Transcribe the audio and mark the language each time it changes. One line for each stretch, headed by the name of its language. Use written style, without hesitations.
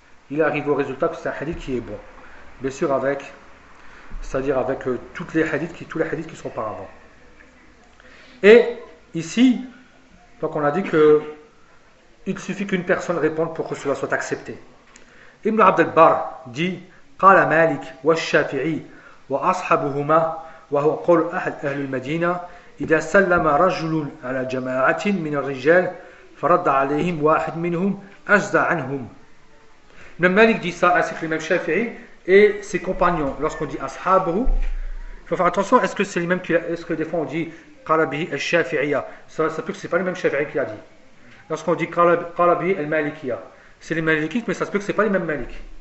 French: Il arrive au résultat que c'est un hadith qui est bon. Bien sûr avec, c'est-à-dire avec tous les hadiths qui sont auparavant. Et ici, donc on a dit que il suffit qu'une personne réponde pour que cela soit accepté.
Arabic: Ibn Abd al-Barr dit قال مالك والشافعي وأصحابهما وهو قول أحد أهل المدينة إذا سلم رجل على جماعة من الرجال فرد عليهم واحد منهم أجزى عنهم.
French: Ibn Malik dit ça, ainsi que l'imam Shafi'i et ses compagnons. Lorsqu'on dit ashabu, il faut faire attention, est-ce que c'est l'imam qui l'a, est-ce que des fois on dit qalabi al-Shafi'iyya, ça peut que ce n'est pas l'imam Shafi'i qui l'a dit. Lorsqu'on dit qalabi al-Malikiyya, c'est les Malikites, mais ça se peut que ce n'est pas l'imam Malik.